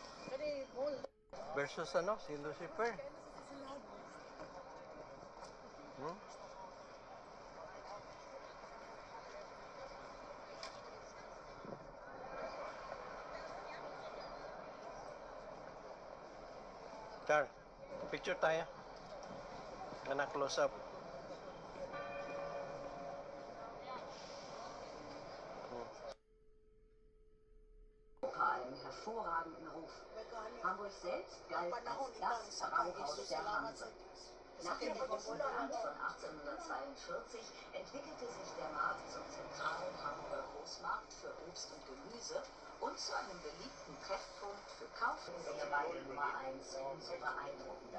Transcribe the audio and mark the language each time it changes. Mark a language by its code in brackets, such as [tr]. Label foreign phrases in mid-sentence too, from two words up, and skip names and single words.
[tl] Versus si Lucifer. Hmm? Char, picture tayo. Anak close up. [de] Einen hervorragenden Ruf. Hamburg selbst galt als das Brauhaus der Hanse. Nach dem Brand von 1842 entwickelte sich der Markt zum zentralen Hamburger Großmarkt für Obst und Gemüse und zu einem beliebten Treffpunkt für Kaufbesucher bei Nummer 1 umso beeindruckender.